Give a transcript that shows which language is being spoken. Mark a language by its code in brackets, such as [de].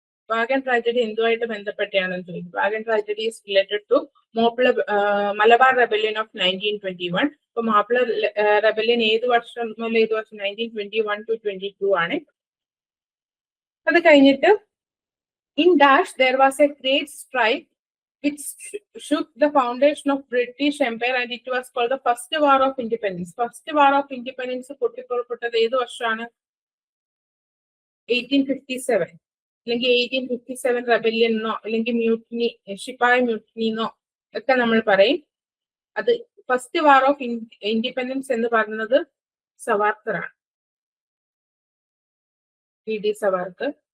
[en] Wagon tragedy എന്തുമായിട്ട് ബന്ധപ്പെട്ടാണെന്ന് ചോദിക്കും. Wagon tragedy is related to Malabar rebellion of [ml] 1921. അപ്പൊ Mappila rebellion ഏത് വർഷം മുതൽ ഏത് വർഷം? 1921 to 22 ആണ്. അത് കഴിഞ്ഞിട്ട് [en] in Dash there was a great strike which shook the foundation of British Empire and it was called the First War of Independence. [ml] First War of Independence പൊട്ടിപ്പുറപ്പെട്ടത് ഏത് വർഷമാണ്? 1857. അല്ലെങ്കിൽ 1857 റെബല്യനോ അല്ലെങ്കിൽ മ്യൂട്ടിനി, ശിപ്പായി മ്യൂട്ടിനിന്നോ ഒക്കെ നമ്മൾ പറയും. അത് ഫസ്റ്റ് വാർ ഓഫ് ഇൻഡിപെൻഡൻസ് എന്ന് പറയുന്നത് സവാർക്കറാണ്, PD സവാർക്കർ.